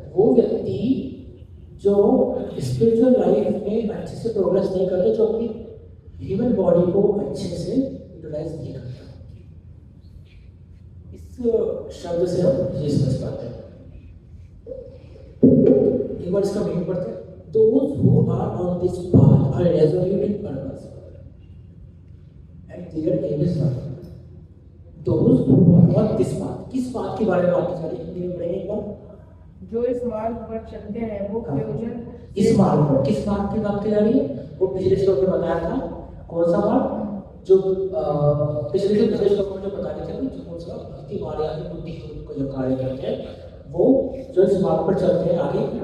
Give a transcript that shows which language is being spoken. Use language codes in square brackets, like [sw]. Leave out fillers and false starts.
[hi] वो व्यक्ति जो स्पिरिचुअल लाइफ में अच्छे से प्रोग्रेस नहीं करता, जो अपनी ह्यूमन बॉडी को अच्छे से यूटिलाइज नहीं करता। इस शब्द से हम ये समझ पाते हैं। एक बार इसका मीनिंग पढ़ते हैं। [en] Those who are on this path are resolute in purpose and their aim is one. Those who are on this path, [hi] किस बात के बारे में बात कर रही है? हिंदी में पढ़ेंगे एक बार। जो इस मार्ग पर चलते हैं वो प्रयोजन इस मार्ग पर, किस मार्ग की बात की जा रही है? वो पिछले श्लोक में बताया था। कौन सा मार्ग? जो पिछले श्लोक में जो बता रहे थे, जो कौन सा भक्ति मार्ग या बुद्धि को जो कार्य करते हैं, वो जो इस मार्ग पर चलते हैं आगे,